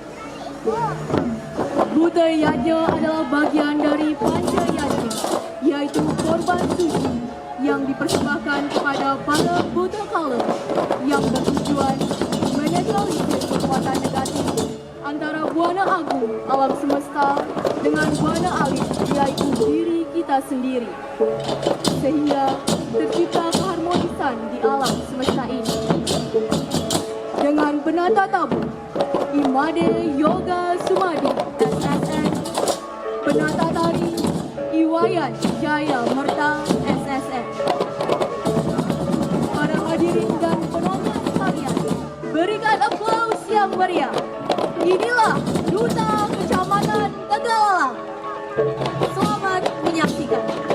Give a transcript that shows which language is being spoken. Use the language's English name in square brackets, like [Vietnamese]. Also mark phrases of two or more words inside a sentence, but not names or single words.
[Indonesian] Buta Yajna adalah bagian dari Panca Yajna, yaitu korban suci yang dipersembahkan kepada para buta kala yang bertujuan menetralisir kekuatan negatif antara Buana Agung alam semesta dengan Buana Alit yaitu diri kita sendiri, sehingga tercipta keharmonisan di alam semesta ini. Dengan penata tabu Imade Yoga Sumadi SSN, penata tari Iwayan Jaya Merta SSN. Para hadirin dan penonton sekalian, berikan aplaus yang meriah. Inilah Duta Kecamatan Tegalalak. Selamat menyaksikan.